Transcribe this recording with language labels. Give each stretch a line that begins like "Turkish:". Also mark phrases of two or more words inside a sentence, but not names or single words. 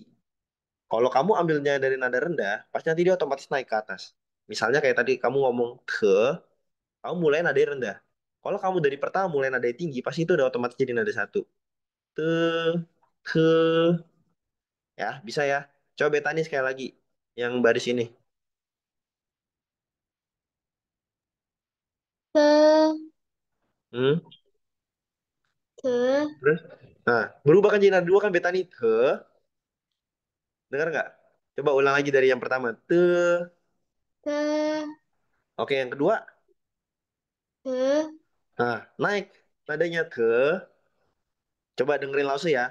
Indonesian: Kalau kamu ambilnya dari nada rendah, pasti nanti dia otomatis naik ke atas. Misalnya kayak tadi kamu ngomong ke, kamu mulai nada rendah. Kalau kamu dari pertama mulai nada tinggi, pasti itu udah otomatis jadi nada satu. Te, ke, ya bisa ya. Coba Betani sekali lagi yang baris ini. เธอ Hmm, เธอ terus? Nah, berubah kan jadi nada dua kan Betani. Te, dengar nggak? Coba ulang lagi dari yang pertama. Te, เธอ oke yang kedua. Te. Nah, naik nadanya te. Coba dengerin langsung ya.